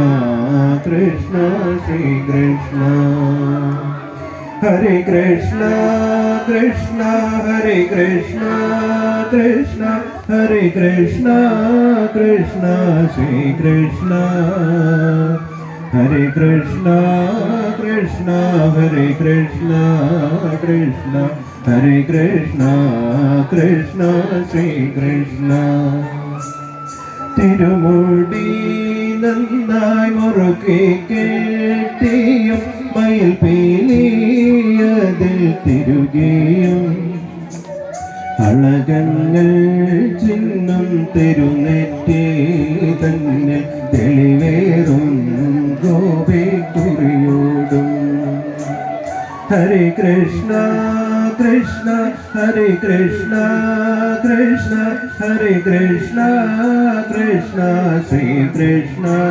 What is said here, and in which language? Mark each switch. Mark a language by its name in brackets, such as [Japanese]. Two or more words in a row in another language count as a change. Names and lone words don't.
[Sanskrit] कृष्ण श्री कृष्ण हरे कृष्ण कृष्ण हरे कृष्ण कृष्ण हरे कृष्ण कृष्ण श्री कृष्ण हरे कृष्ण, कृष्ण, हरे कृष्ण, कृष्ण, हरे कृष्ण, कृष्ण, श्री कृष्ण. [Malayalam] തിരുമുടി നന്നായി മുറുക്കി കെട്ടിയും മയിൽ പീലിയതിൽ തിരുകിയും അളകങ്ങൾ ചിഹ്നം തെരുനെറ്റി തന്നെ തെളിവേറും ഗോപിക്കുറിയോടും [Sanskrit] ഹരേ കൃഷ്ണ കൃഷ്ണ ഹരേ കൃഷ്ണ കൃഷ്ണ ഹരേ കൃഷ്ണ കൃഷ്ണ ശ്രീ കൃഷ്ണ